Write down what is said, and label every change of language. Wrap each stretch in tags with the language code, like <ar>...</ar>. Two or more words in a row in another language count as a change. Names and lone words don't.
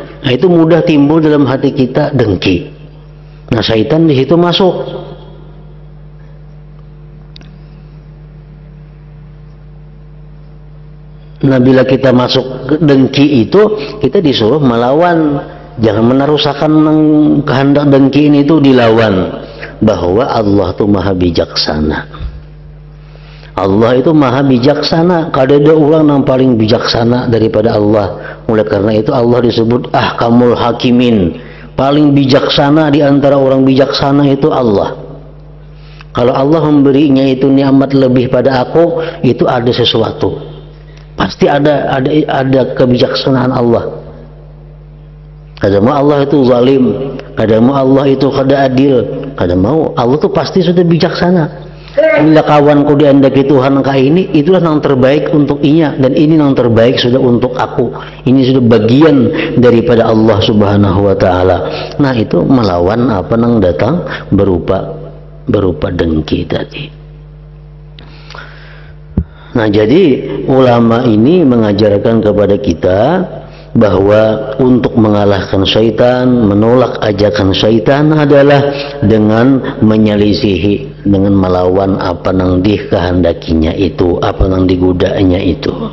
<id>Nah itu mudah timbul dalam hati kita dengki. Nah syaitan di situ masuk. Nah bila kita masuk ke dengki itu, kita disuruh melawan. Jangan menarusakan kehendak dengki ini itu dilawan. Bahwa Allah itu maha bijaksana. Allah itu maha bijaksana. Kada ada orang yang paling bijaksana daripada Allah. Oleh karena itu Allah disebut</id> <ar>ahkamul hakimin.</ar> <id>Paling bijaksana di antara orang bijaksana itu Allah. Kalau Allah memberinya itu nikmat lebih pada aku, itu ada sesuatu. Pasti ada kebijaksanaan Allah. Kada mau Allah itu zalim, kada mau Allah itu kada adil, kada mau Allah itu pasti sudah bijaksana.</id> <bjn>Bila kawanku diandaki Tuhan kah ini, itulah yang terbaik untuk inya,</bjn> <id>dan ini yang terbaik sudah untuk aku. Ini sudah bagian daripada Allah</id> <ar>Subhanahu wa taala.</ar> <id>Nah, itu melawan apa yang datang berupa dengki tadi. Nah, jadi ulama ini mengajarkan kepada kita bahwa untuk mengalahkan syaitan, menolak ajakan syaitan adalah dengan menyelisihi, dengan melawan apa yang dikehendakinya itu, apa yang digodanya itu.</id>